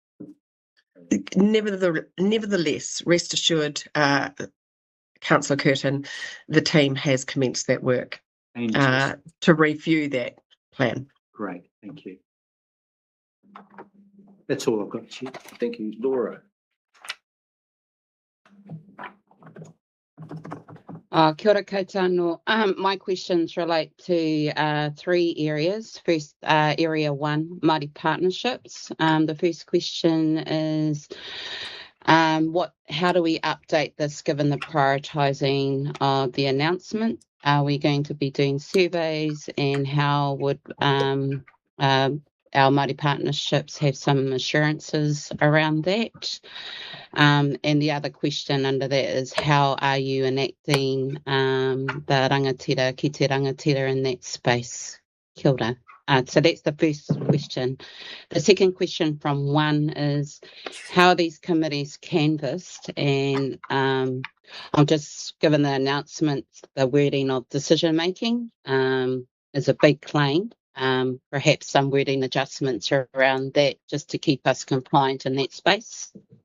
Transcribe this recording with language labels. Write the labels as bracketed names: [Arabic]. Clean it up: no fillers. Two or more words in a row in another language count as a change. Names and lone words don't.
[English] Nevertheless, rest assured, Councillor Curtin, the team has commenced that work to review that plan. Great, thank you. That's all I've got, Chair. Thank you, Laura. [Māori] Kia ora koutou anō. [English] My questions relate to 3 areas. First, area 1, Māori partnerships. The first question is, how do we update this given the prioritising of the announcement? Are we going to be doing surveys, and how would our Māori partnerships have some assurances around that? And the other question under that is, how are you enacting the [Māori] rangatira, ki te rangatira [English] in that space? [Māori] Kia ora. [English] So that's the first question. The second question from 1 is, how are these committees canvassed? And I'm just given the announcement, the wording of decision making is a big claim. Perhaps some wording adjustments around that just to keep us compliant in that space.